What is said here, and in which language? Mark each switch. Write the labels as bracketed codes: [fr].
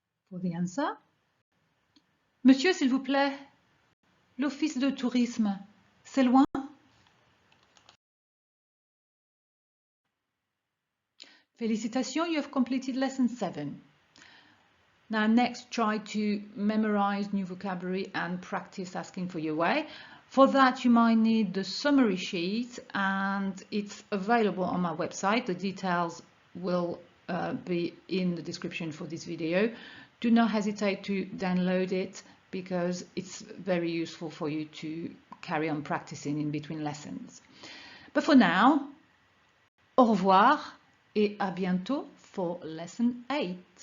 [en] For the answer: [fr] Monsieur, s'il vous plaît, l'office de tourisme, c'est loin? [en] Félicitations, you have completed lesson 7. Now next, try to memorize new vocabulary and practice asking for your way. For that, you might need the summary sheet, and it's available on my website. The details will be in the description for this video. Do not hesitate to download it because it's very useful for you to carry on practicing in between lessons. But for now, [fr] au revoir et à bientôt [en] for lesson 8.